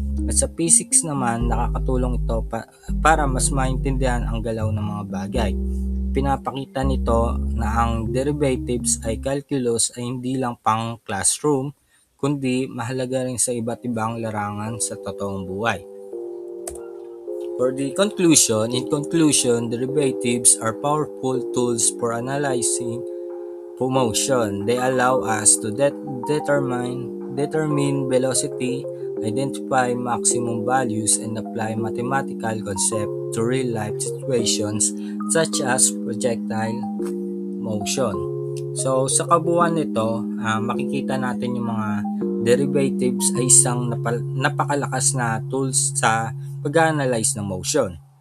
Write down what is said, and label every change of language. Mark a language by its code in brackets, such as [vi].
[tl] At sa physics naman, nakakatulong ito para mas maintindihan ang galaw ng mga bagay. Pinapakita nito na ang derivatives ay calculus ay hindi lang pang classroom, kundi mahalaga rin sa iba't ibang larangan sa totoong buhay. [en] For the conclusion, in conclusion, derivatives are powerful tools for analyzing motion. They allow us to determine velocity, identify maximum values, and apply mathematical concepts to real-life situations such as projectile motion. [tl] So, sa kabuuan nito, makikita natin yung mga derivatives ay isang napakalakas na tools sa pag-analyze ng motion.